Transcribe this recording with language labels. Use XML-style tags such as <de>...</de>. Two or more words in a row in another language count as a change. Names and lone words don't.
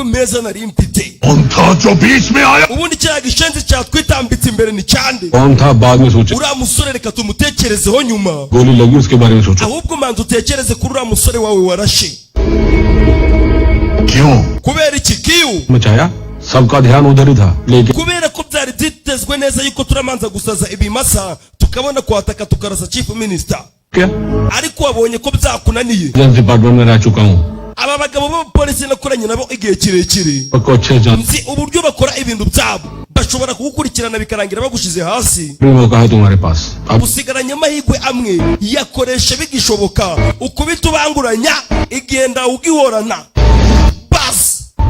<rw>meza nari mfite ubundi cya gishenzi cyatwitambitse imbere ni cyande uriya musore reka tumutekerezeho nyuma ahubwo manza utekereze kuri uriya musore wawe warashe kubera iki kiu</rw> <hi>सबका ध्यान उधर ही था लेकिन</hi> <rw>kubera ko byari byitezwe neza yuko turamanza gusaza ibimasa tukabona kwataka tukarasa</rw> <en>chief minister</en> <rw>ariko wabonye ko byakunaniye</rw> <hi>डिपार्टमेंट में रह चुका हूँ</hi> <rw>aba bagabo b'abapolisi nakoranye nabo igihe kirekire nzi uburyo bakora ibintu byabo bashobora kugukurikirana bikarangira bagushize hasi usigaranye amahirwe amwe yakoresha bigishoboka ukubita ubanguranya igenda ugihorana basi</rw>